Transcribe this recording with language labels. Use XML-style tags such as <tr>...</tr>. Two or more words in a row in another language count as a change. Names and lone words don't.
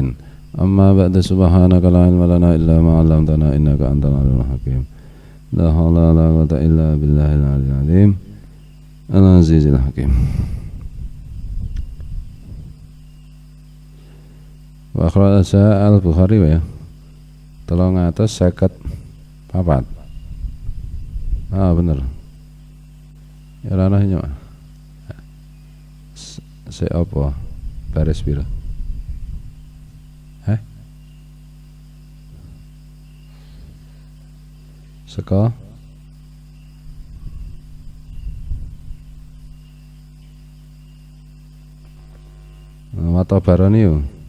<ar>أما بعد سبحانك لا علم لنا إلا ما علمتنا إنك أنت العليم الحكيم. لا حول ولا قوة إلا بالله العلي العظيم العزيز الحكيم. وأخرج البخاري يا 354.</ar> <jv>Bener. Ya ranahnya apa? Baris pira? Seka Mata Barani yuk.</jv>